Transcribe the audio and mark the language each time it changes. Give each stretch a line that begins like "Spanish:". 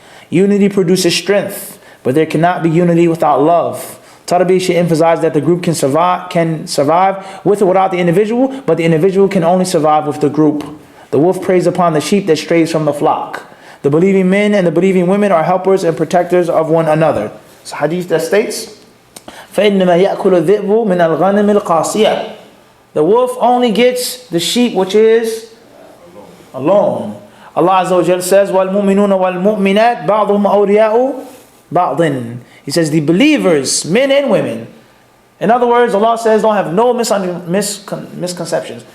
English: Unity produces strength, but there cannot be unity without love. Tarbiyyah should emphasize that the group can survive with or without the individual, but the individual can only survive with the group. The wolf preys upon the sheep that strays from the flock. The believing men and the believing women are helpers and protectors of one another.
Arabic: It's a hadith that states, فَإِنَّمَا يَأْكُلُ الذِّئْبُ مِنَ الْغَنَمِ الْقَاسِيَةِ.
English: The wolf only gets the sheep which is alone.
Arabic: Allah Azza wa Jalla says, وَالْمُؤْمِنُونَ وَالْمُؤْمِنَاتِ بَعْضُهُمْ أَوْلِيَاءُ بَعْضٍ.
English: He says the believers, men and women. In other words, Allah says don't have no misconceptions.